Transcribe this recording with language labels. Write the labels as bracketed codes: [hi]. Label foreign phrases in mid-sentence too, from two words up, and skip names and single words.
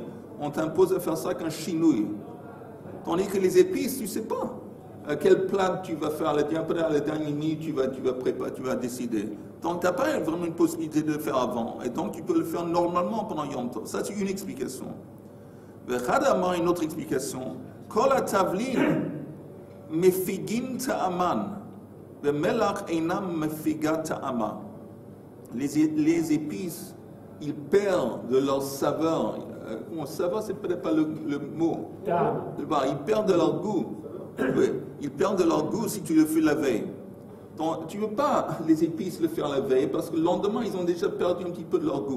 [fr] On t'impose de faire ça qu'un chinouille. Tandis que les épices, tu ne sais pas quel plat tu vas faire. La dernière nuit, tu vas préparer, tu vas décider. Donc, tu n'as pas vraiment une possibilité de le faire avant. Et donc, tu peux le faire normalement pendant Yom Tov. Ça, c'est une explication. Une autre explication. [he] כל התבלין מפיגין טעמן. והמלח אינם מפיגה טעמה. [fr] Les épices, ils perdent de leur saveur. Saveur, c'est peut-être pas le mot. Ils perdent de leur goût. Oui, ils perdent de leur goût si tu le fais la veille. Donc, tu ne veux pas les épices le faire la veille parce que le lendemain, ils ont déjà perdu un petit peu de leur goût.